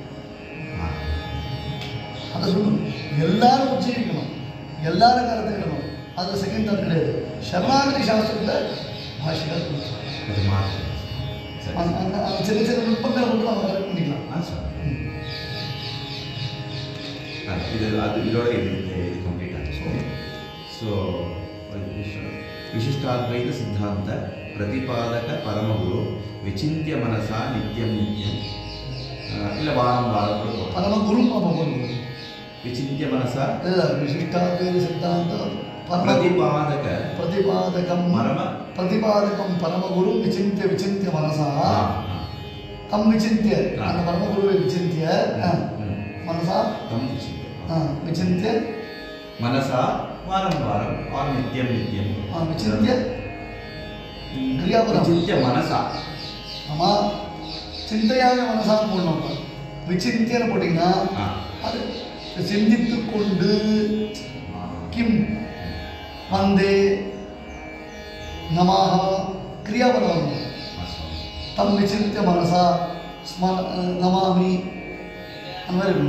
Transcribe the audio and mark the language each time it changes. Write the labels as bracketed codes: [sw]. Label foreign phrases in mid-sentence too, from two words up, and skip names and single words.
[ta] அதை சொல்லணும். எல்லாரும் உச்சரிக்கணும். எல்லாரும் கருத்துக்கணும். அது [en] second thought [ta] கிடையாது. சரணாகதி சாஸ்திரத்தில் பாஷிகார் அந்த சின்ன சின்ன நுட்பங்களை மட்டும் நம்ம கரெக்ட் பண்ணிக்கலாம். [kn] ಇದರೊಳಗೆ ಇದು ಕಂಪ್ಲೀಟ್ ಆಗಿದೆ. ಸೊ [sa] ವಿಶಿಷ್ಟಾದ್ವೈತ ಸಿದ್ಧಾಂತ ಪ್ರತಿಪಾದಕ ಪರಮಗುರು ವಿಚಿಂತ್ಯ ಮನಸ ನಿತ್ಯಂ ನಿತ್ಯಂ ಇಲ್ಲ ವಾರಂ ವಾರಂ ಪರಮಗುರು ವಿಚಿಂತ್ಯ ಮನಸ ಇಲ್ಲ ವಿಶಿಷ್ಟಾದ್ವೈತ ಸಿದ್ಧಾಂತ ಪ್ರತಿಪಾದಕಂ ಪರಮಗುರು ವಿಚಿಂತ್ಯ ಮನಸ ತಂ ವಿಚಿಂತ್ಯ [kn] ನನ್ನ ಪರಮಗುರುವೆ [sa] ವಿಚಿಂತ್ಯ ಮನಸ ತಂ ವಿಚಿಂತ್ಯ ಮನಸ ವಾರಂ ವಾರಂ ಆರ್ ನಿತ್ಯಂ ನಿತ್ಯಂ ವಿಚಿಂತ್ಯ ಕ್ರಿಯಾಪದ ವಿಚಿಂತ್ಯ ಮನಸ [ta] நம்ம சிந்தையாக மனசாக போடணும். விசிந்தியன்னு போட்டிங்கன்னா அது சிந்தித்து கொண்டு [sa] किं वन्दे [ta] நமாக கிரியாபதம் [sa] तं विचिन्त्य मनसा नमामि [ta] அந்த மாதிரி இருக்கணும்.